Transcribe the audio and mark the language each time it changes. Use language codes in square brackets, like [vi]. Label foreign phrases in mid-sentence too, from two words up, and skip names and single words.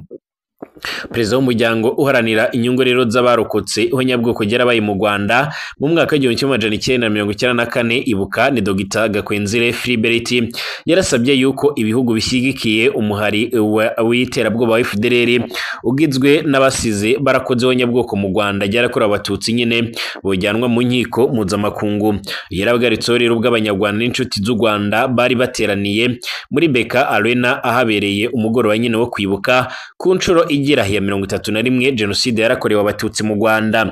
[rn] Perezida w'umuryango uharanira inyungu rero z'abarokotse ihonyabwoko ryarabaye mu Rwanda mu mwaka w'1994 Ibuka ni Dr Gakwenzire Philibert yarasabye yuko ibihugu bishyigikiye umuhari w'iterabwoba wa FDLR ugizwe n'abasize barakoze ihonyabwoko mu Rwanda ryarakora abatutsi nyine bojyanwa mu nkiko mpuzamakungu. Yarabagaritse rero ubw'abanyarwanda n'inshuti z'u Rwanda bari bateraniye muri Beka Arena ahabereye umugoroba nyine wo kwibuka ku nshuro igira ya 31 jenoside yarakorewe abatutsi mu Rwanda.